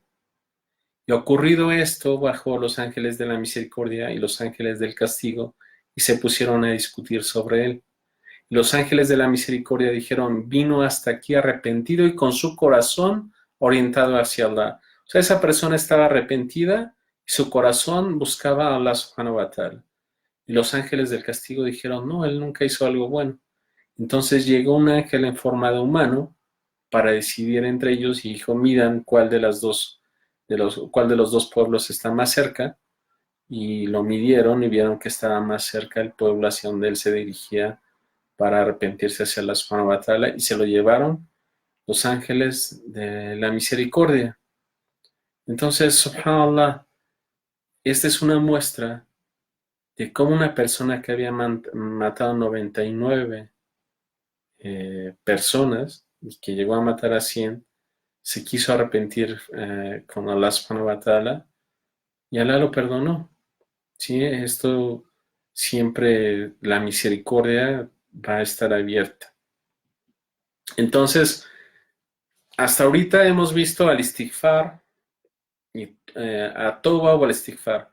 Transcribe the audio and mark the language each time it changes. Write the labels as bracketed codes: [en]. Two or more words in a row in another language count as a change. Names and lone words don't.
[es] Y ocurrido esto, bajó los ángeles de la misericordia y los ángeles del castigo, y se pusieron a discutir sobre él. Y los ángeles de la misericordia dijeron, vino hasta aquí arrepentido y con su corazón orientado hacia Allah. O sea, esa persona estaba arrepentida y su corazón buscaba a Allah [ar] سبحانه وتعالى. [es] Y los ángeles del castigo dijeron, no, él nunca hizo algo bueno. Entonces llegó un ángel en forma de humano para decidir entre ellos y dijo, midan cuál de los dos pueblos está más cerca, y lo midieron y vieron que estaba más cerca el pueblo hacia donde él se dirigía para arrepentirse hacia Allah [ar] سبحانه وتعالى, [es] y se lo llevaron los ángeles de la misericordia. Entonces, subhanallah, esta es una muestra de cómo una persona que había matado 99 personas y que llegó a matar a 100, se quiso arrepentir con Allah [ar] سبحانه وتعالى, [es] y Allah lo perdonó. ¿Sí? Esto siempre, la misericordia va a estar abierta. Entonces, hasta ahorita hemos visto al istighfar y a Toba o al istighfar.